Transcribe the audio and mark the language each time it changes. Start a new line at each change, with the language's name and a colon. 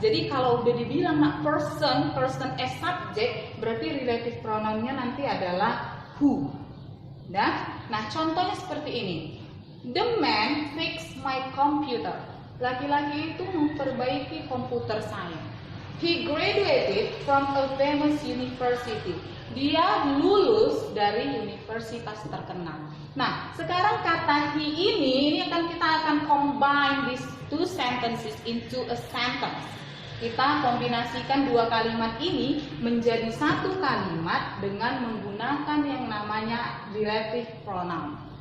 Indonesian: Jadi kalau udah dibilang person as subject, berarti relative pronounnya nanti adalah who. Udah. Nah, contohnya seperti ini.
English: The man fixed my computer.
Indonesian: Laki-laki itu memperbaiki komputer saya.
English: He graduated from a famous university.
Indonesian: Dia lulus dari universitas terkenal. Nah, sekarang kata he ini kita akan
English: combine these two sentences into a sentence.
Indonesian: Kita kombinasikan dua kalimat ini menjadi satu kalimat dengan menggunakan yang namanya relative pronoun.